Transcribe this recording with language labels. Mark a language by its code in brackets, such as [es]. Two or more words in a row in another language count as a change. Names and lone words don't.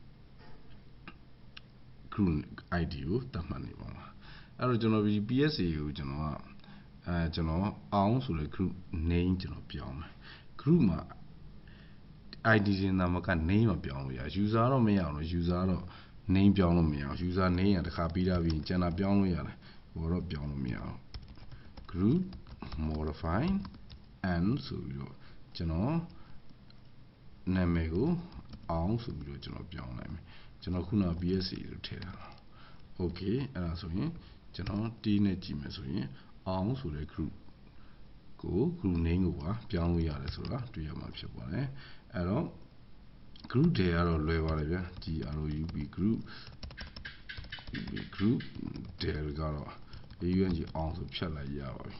[en] group ID [my] ကိုသတ်မှတ်နေပါမှာအဲ့တော့ကျွန်တော်ဒီ PSA ကိုကျွန်တော်အောင်ဆိုတဲ့ [en] group name [my] ကျွန်တော်ပြောင်းမယ် group မှာ ID တင်တာမက name မပြောင်းလို့ရ user တော့မရအောင်လို့ user တော့ name ပြောင်းလို့မရအောင် [en] user name [my] ကတစ်ခါပြီးတာပြီးကျန်တာပြောင်းလို့ရတယ်ဟိုတော့ပြော င်းလို့မရအောင် [en] group modify and [my] ဆိုပြီးတော့ကျွန်တော်နာမည်ကိုအောင်ဆိုပြီးတော့ကျွန်တော်ပြောင်းလိုက်မယ်ကျွန်တော်ခုန PSA လို့ထည့်တာ okay အဲ့ဒါဆိုရင်ကျွန်တော် T နဲ့ကြည့်မယ်ဆိုရင်အောင်ဆိုတဲ့ group ကို [en] group name [my] ကိုပါပြောင်းလို့ရတယ်ဆိုတာတွေ့ရမှာဖြစ်ပါတယ်အဲ့တော့ group တွေကတော့လွယ်ပါတယ်ဗျာ [en] group group [my] တွေကတော့ AUNG အောင်ဆိုဖြတ်လိုက်ရပါပြီ